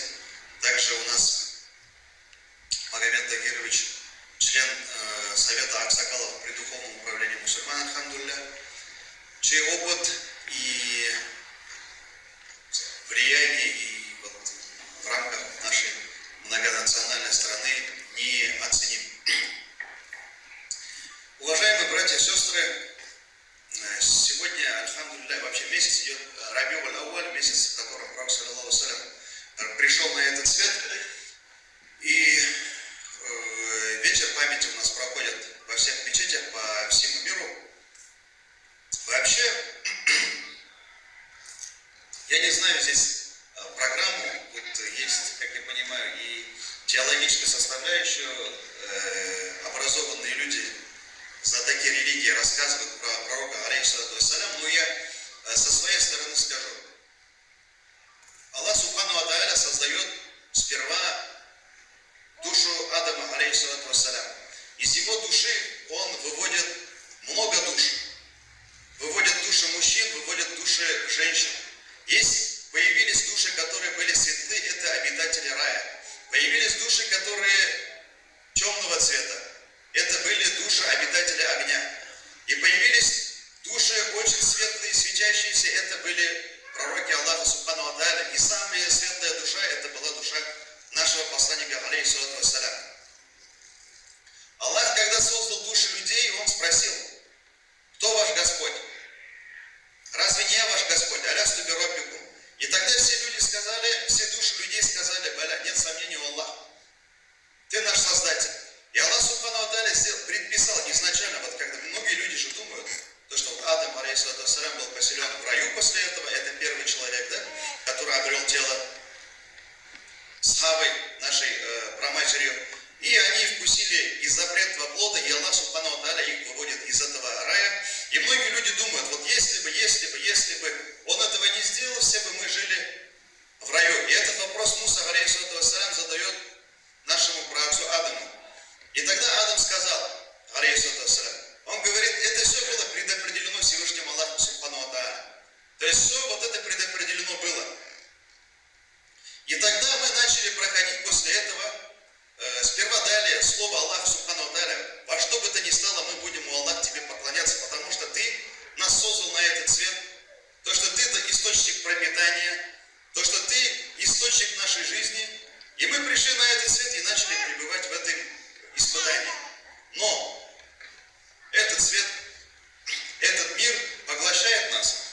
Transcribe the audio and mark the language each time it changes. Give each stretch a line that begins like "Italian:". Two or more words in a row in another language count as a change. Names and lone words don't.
Russian: Также у нас Магомед Тагирович, член Совета Аксакалов при Духовном управлении мусульман, альхамдулилля, чей опыт и влияние и вот в рамках нашей многонациональной страны неоценим. Уважаемые братья и сестры, сегодня, альхамдулилля, вообще месяц идет Рабиуль Ауаль, месяц, в котором Пророк
Arabic: صلى الله عليه وسلم
Russian: пришел на этот свет. И вечер памяти у нас проходит во всех мечетях по всему миру. Вообще, я не знаю, здесь программу, вот есть, как я понимаю, и теологическая составляющая, образованные люди, знатоки религии рассказывают про пророка
Arabic: عليه الصلاة والسلام,
Russian: но я со своей стороны скажу.
Arabic: الله سبحانه وتعالى
Russian: создает сперва душу Адама
Arabic: عليه الصلاة والسلام.
Russian: Из его души он выводит много душ. Выводит души мужчин, выводит души женщин. Появились души, которые были светлы, это обитатели рая. Появились души, которые темного цвета. Это были души обитатели огня. И появились души очень светлые, светящиеся, это были пророки Аллаха
Arabic: سبحانه وتعالى.
Russian: И самая светлая душа, это была душа нашего посланника
Arabic: عليه الصلاة والسلام.
Russian: Аллах, когда создал души людей, он спросил: кто ваш Господь? Разве не я ваш Господь?
Arabic: ألست بربكم.
Russian: И тогда все люди сказали, все души людей сказали: Баля, нет сомнений, Аллах, ты наш Создатель. И
Arabic: الله سبحانه وتعالى
Russian: предписал изначально, вот когда многие люди же думают, то, что вот Адам
Arabic: عليه الصلاة والسلام
Russian: был поселен в раю после этого, это первый человек, да, который обрел тело с Хавой, нашей праматерью. И они вкусили из запретного плода, и
Arabic: الله سبحانه وتعالى
Russian: их выводит из этого рая. И многие люди думают, вот если бы он этого не сделал, все бы мы жили в раю. И этот вопрос Муса
Arabic: عليه الصلاة والسلام
Russian: задает нашему праотцу Адаму. И тогда Адам сказал,
Arabic: عليه الصلاة والسلام,
Russian: он говорит, это все было предопределено Всевышним Аллахом
Arabic: سبحانه وتعالى.
Russian: То есть все вот это предопределено было. И тогда мы начали проходить после этого. Сперва дали слово Аллаху
Arabic: سبحانه وتعالى:
Russian: во что бы то ни стало, мы будем, у Аллах, тебе поклоняться, потому что ты нас создал на этот свет, то, что ты это источник пропитания, то, что ты источник нашей жизни. И мы пришли на этот свет и начали пребывать в этом испытании. Но этот свет, этот мир поглощает нас.